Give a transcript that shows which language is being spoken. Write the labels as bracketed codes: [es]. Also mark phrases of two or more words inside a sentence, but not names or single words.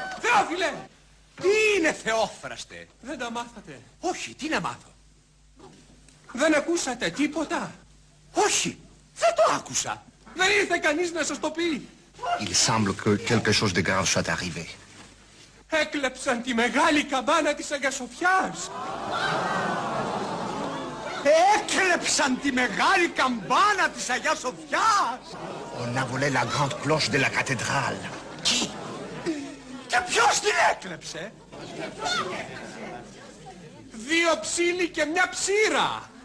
[el] Θεόφιλε! Τι είναι, Θεόφραστε? Δεν τα μάθατε. Όχι, τι να μάθω? Δεν ακούσατε τίποτα. Όχι, δεν το άκουσα. Δεν ήρθε κανείς να σας το πει. [fr] Il semble que quelque chose de grave soit arrivé. [el] Έκλεψαν τη μεγάλη καμπάνα της Αγίας Σοφιάς. Έκλεψαν τη μεγάλη καμπάνα της Αγίας Σοφιάς. [fr] On a volé la grande cloche de la cathédrale. [el] Τι? Και ποιος την έκλεψε? Δύο ψήλοι και μια ψήρα.